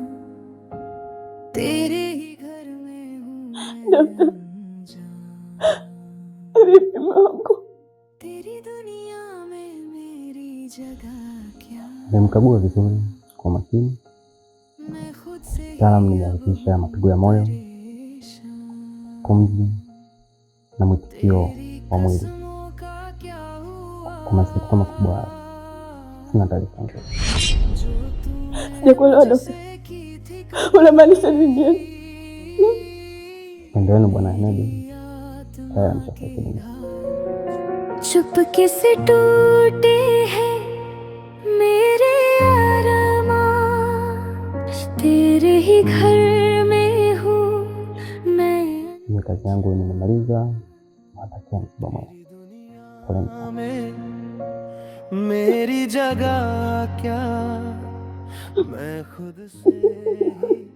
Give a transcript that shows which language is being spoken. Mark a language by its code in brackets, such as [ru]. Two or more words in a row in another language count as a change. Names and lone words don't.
[hi] तेरे ही घर में हूँ तेरी दुनिया में मेरी जगह क्या। [sw] Nimemkagua vizuri kwa makini. Mtaalamu nimehakikisha mapigo ya moyo, pumzi na mwitikio wa mwili. Kwa masikitiko makubwa, sina taarifa nzuri. Sijakuelewa daktari. Unamaanisha nini? Endeleeni Bwana Ahmed. Tayari ameshafariki dunia. [hi] चुपके से टूटे हैं मेरे अरमान, तेरे ही घर में हूँ मैं। [sw] Hiyo kazi yangu nimemaliza. Natakia msiba mwema. Poleni. [hi] मेरी जगह क्या, मैं खुद से ही